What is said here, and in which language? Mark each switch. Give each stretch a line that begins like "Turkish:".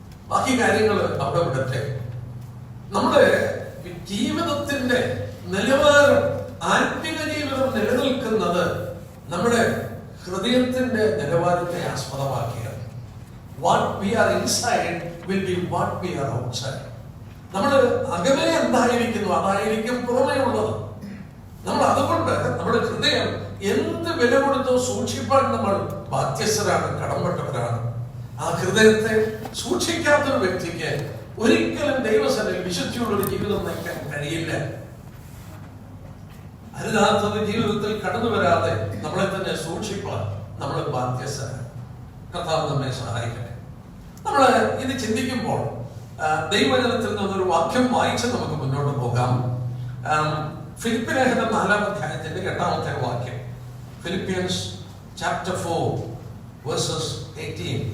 Malayalam: ബാക്കി കാര്യങ്ങൾ അവിടെ വിടട്ടെ. നമ്മുടെ ജീവിതത്തിന്റെ നിലവാരം, ആത്മിക ജീവിതം നിലനിൽക്കുന്നത് നമ്മുടെ ഹൃദയത്തിന്റെ നിലവാരത്തെ ആസ്പദമാക്കിയാണ്.
English: What we are inside will be what we are outside.
Malayalam: നമ്മൾ അകമേ എന്തായിരിക്കുന്നു അതായിരിക്കും പുറമേ ഉള്ളത്. നമ്മൾ അതുകൊണ്ട് നമ്മുടെ ഹൃദയം എന്ത് വില കൊടുത്തോ സൂക്ഷിപ്പാൻ നമ്മൾ ബാധ്യസ്ഥരാണ്, കടംപെട്ടവരാണ്. ആ ഹൃദയത്തെ സൂക്ഷിക്കാത്തൊരു വ്യക്തിക്ക് ഒരിക്കലും ദൈവസന്നിധിയിൽ വിശുദ്ധിയുള്ളൊരു ജീവിതം നയിക്കാൻ കഴിയില്ല. അരുതാത്തത് ജീവിതത്തിൽ കടന്നു വരാതെ നമ്മളെ തന്നെ സൂക്ഷിപ്പാൻ നമ്മൾ ബാധ്യസ്ഥരാണ്. കർത്താവ് നമ്മെ സഹായിക്കട്ടെ. നമ്മൾ ഇത് ചിന്തിക്കുമ്പോൾ ദൈവവചനത്തിൽ നിന്നൊരു വാക്യം വായിച്ച് നമുക്ക് മുന്നോട്ട് പോകാം. ഫിലിപ്പി ലേഖനം 4-ാം അധ്യായത്തിന്റെ 8-ാമത്തെ വാക്യം.
English: Philippians chapter 4 verses 8.